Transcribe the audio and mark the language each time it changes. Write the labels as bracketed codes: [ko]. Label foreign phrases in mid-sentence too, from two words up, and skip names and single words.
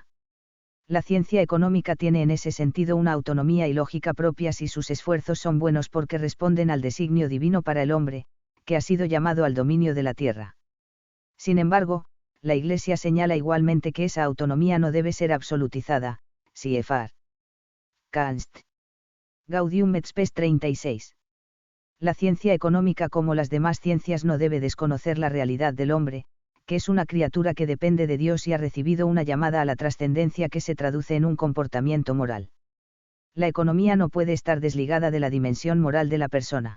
[es] La ciencia económica tiene en ese sentido una autonomía y lógica propias y sus esfuerzos son buenos porque responden al designio divino para el hombre, que ha sido llamado al dominio de la tierra. Sin embargo, la Iglesia señala igualmente que esa autonomía no debe ser absolutizada, CFR. Kanst. Gaudium et Spes 36. La ciencia económica como las demás ciencias no debe desconocer la realidad del hombre, que es una criatura que depende de Dios y ha recibido una llamada a la trascendencia que se traduce en un comportamiento moral. La economía no puede estar desligada de la dimensión moral de la persona.